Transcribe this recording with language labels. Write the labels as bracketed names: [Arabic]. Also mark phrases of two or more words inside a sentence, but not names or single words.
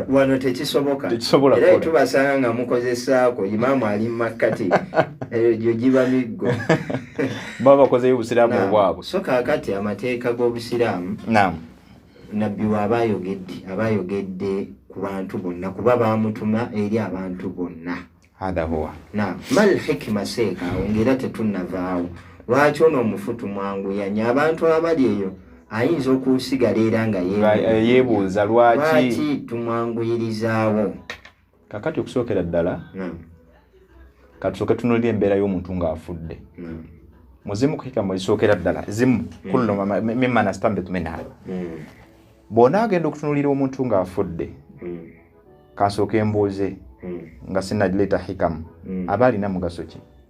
[Ganda] wano tekisoboka era tubasanga nga mukozesaako imaamu ali mu makkati egyo giba miggo baba bakozeyo obusiraamu obwabwe so kaakati amateeka g'obusiraamu nabbi abayogedde ku bantu bonna kuba baamutuma eri abantu bonna [Arabic] هذا هو ما الحكمة [Ganda] seekaawo ng'era tetunnavaawo lwaki ono omufu tumwanguyanya abantu abali eyo ayinza okusigala era nga yeebuuza lwaki tumwanguyirizaawo kakati okusookera ddala katusooke tunuulira embeera y'omuntu ng'afudde muzimu kuhikamu ezisookera ddala zimu [Arabic] كل مما نستنبط منها [Ganda] bw'onaagenda okutunuulira omuntu ng'afudde kansooke embuuze nga sinnagireeta hikamu aba alina mugaso ki